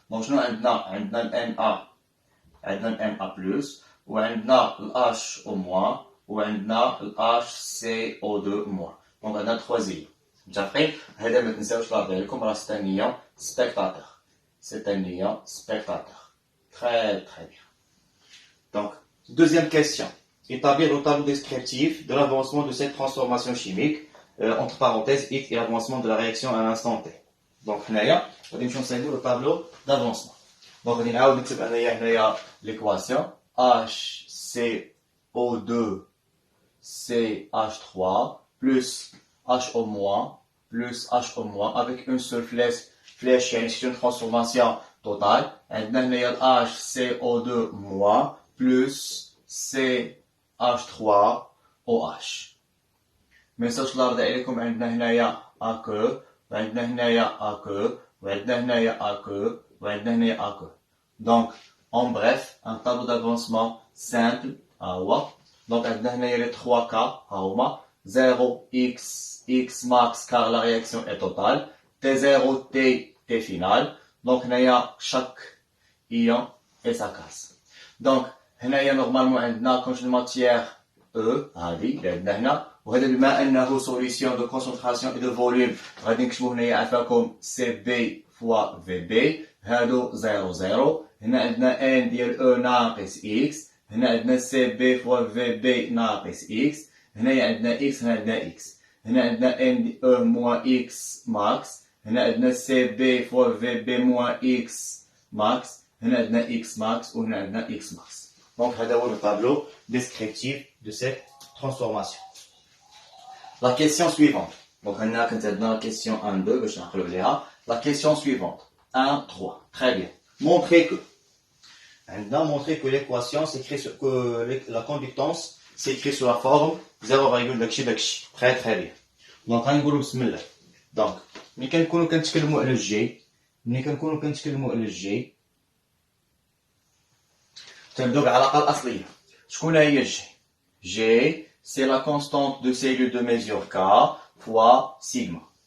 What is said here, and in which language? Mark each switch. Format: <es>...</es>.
<ar>دونك شنو عندنا الان ا بلس وعندنا ال H au moins وعندنا ال HCO2 moins. دونك عندنا 3 زيرو متفقين. هذا ما تنساوش لاحظوا لكم راه سي ان ايون سبيكتاتور.</ar> <fr>Très bien. Donc, deuxième question. Établir le tableau descriptif de l'avancement de cette transformation chimique entre parenthèses X et l'avancement de la réaction à l'instant T.</fr> <ar>Donc, هنايا غادي نمشيو نصايبوا le tableau d'avancement.</ar> <fr>Donc,</fr> <ar>غادي نعاود نكتب هنايا</ar> <fr>l'équation HCO2 CH3 plus H au moins avec une seule flèche c'est une transformation totale.</fr> <ar>عندنا هنايا HCO2 moins plus CH3OH. ما نساوش لا رضا عليكم عندنا هنايا AQ وعندنا هنايا AQ وعندنا هنايا AQ وعندنا هنايا AQ.</ar> <fr>Donc en bref, un tableau d'avancement simple. Donc, on a les 3 cas. 0, X max car la réaction est totale. T0, T final. Donc, on a chaque ion et sa case. Donc, on a normalement une quantité de matière E.</fr> <ar>وهذا بما أنه</ar> <fr>solution de concentration et de volume</fr> <ar>غادي نكتبو هنايا عفاكم CB fois VB. هادو 0 هنا عندنا N ديال E ناقص X. هنا عندنا CB فوا VB ناقص X. هنايا عندنا X هنا عندنا X. هنا عندنا N E موان X ماكس. هنا عندنا CB فوا VB موان X ماكس. هنا عندنا X ماكس وهنا عندنا X ماكس.</ar> <fr>Donc</fr> <ar>هذا هو</ar> <fr>le tableau descriptif de cette transformation. La question suivante.</fr> <ar>Donc هنا كانت عندنا la question 1 2 باش نعقلوا عليها.</ar> <fr>La question suivante 1 3. Très bien. Montrer que l'équation s'écrit que la conductance c'est écrit sous la forme 0, داكشي. Très très bien.</fr> <ar>Donc غنقولوا بسم الله. Donc ملي كنكونوا كنتكلموا على الجي تنبداو بالعلاقه الاصليه. شكون هي الجي؟ جي</ar> <fr>c'est la constante de cellule de mesure K fois sigma.</fr>